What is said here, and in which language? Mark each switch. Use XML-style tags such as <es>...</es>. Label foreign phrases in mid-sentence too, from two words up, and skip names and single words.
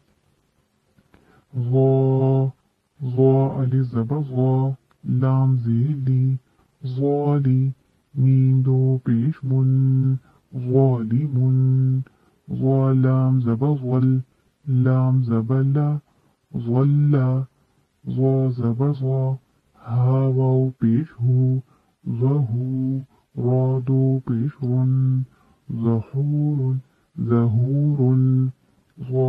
<ur>ضا الف زبر ضا، لام زیلی، ظالی، میم دو پیش من، ظالمن، ظا لام زبر ظل، لام زبر لا، ظلا، ظا زبر ظا، ہا واو پیش ہو، ظہو، را دو پیش رن، ظہور، ظہور، ظا</ur>